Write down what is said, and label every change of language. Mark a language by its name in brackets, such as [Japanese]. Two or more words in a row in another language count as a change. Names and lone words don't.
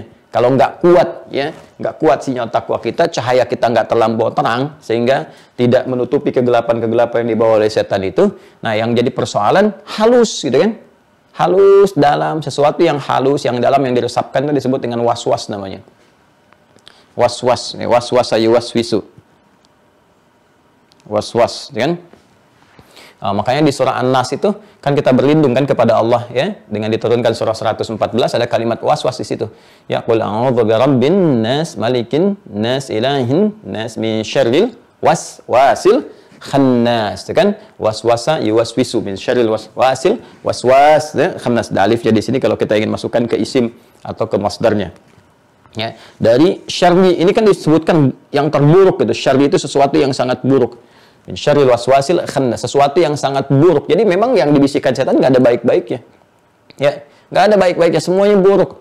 [Indonesian] Kalau nggak kuat, ya, nggak kuat sinyal takwa kita, cahaya kita nggak terlampau terang, sehingga tidak menutupi kegelapan-kegelapan yang dibawa oleh setan itu. Nah, yang jadi persoalan halus, gitu kan? Halus dalam, sesuatu yang halus, yang dalam, yang diresapkan itu disebut dengan was-was namanya. [Arabic] وسواس، وسواس يوسوس. [Indonesian] Was-was, kan? Makanya di surah An-Nas itu kan kita berlindung kan kepada Allah, ya, dengan diturunkan surah 114 ada kalimat was-was di situ. [Arabic] Ya, قل أعوذ برب الناس، ملك الناس، إله الناس، من شر الوسواس الخناس. [Indonesian] Itu kan [Arabic] وسوس يوسوس من شر الوسواس الوسواس الخناس. [Indonesian] Da alifnya di sini kalau kita ingin masukkan ke isim atau ke masdarnya. Ya, dari syarri ini kan disebutkan yang terburuk gitu. Syarri itu sesuatu yang sangat buruk. [Arabic] من شر الوسواس الخناس, [Indonesian] sesuatu yang sangat buruk. Jadi memang yang dibisikkan setan nggak ada baik-baiknya. Ya, nggak ada baik-baiknya, semuanya buruk.